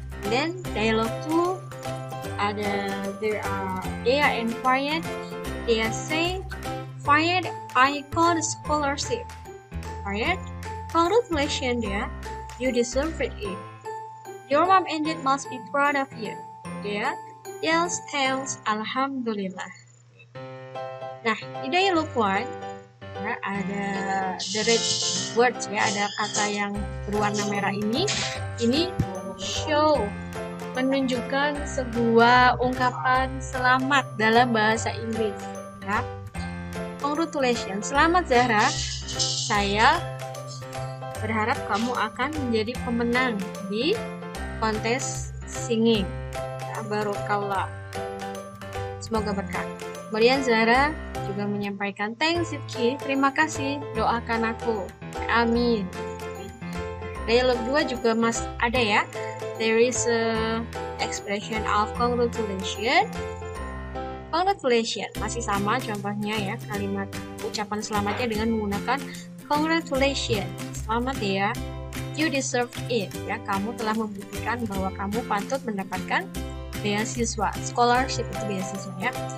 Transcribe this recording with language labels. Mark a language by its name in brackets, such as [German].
[English] Then dialogue 2 ada Dea and Fayed. Dea say, "Fayed, I got a scholarship." Fayed, "Congratulations Dea, you deserve it. Your mom and dad must be proud of you." Dea, "Yes, thanks, Alhamdulillah." [Indonesian] Nah, di dialog 1 ya, ada [English] the red words [Indonesian] ya, ada kata yang berwarna merah ini show, menunjukkan sebuah ungkapan selamat dalam bahasa Inggris ya. Congratulations, selamat Zahra, saya berharap kamu akan menjadi pemenang di kontes singing. Barakallah, semoga berkah. Kemudian Zahra juga menyampaikan, "Thanks Sidki, terima kasih, doakan aku, amin." Dialog 2 juga ada ya. [English] There is a expression of congratulations. [Indonesian] Congratulations masih sama contohnya ya, kalimat ucapan selamatnya dengan menggunakan congratulations, selamat ya, [English] you deserve it [Indonesian] ya, kamu telah membuktikan bahwa kamu patut mendapatkan beasiswa, scholarship itu beasiswa ya.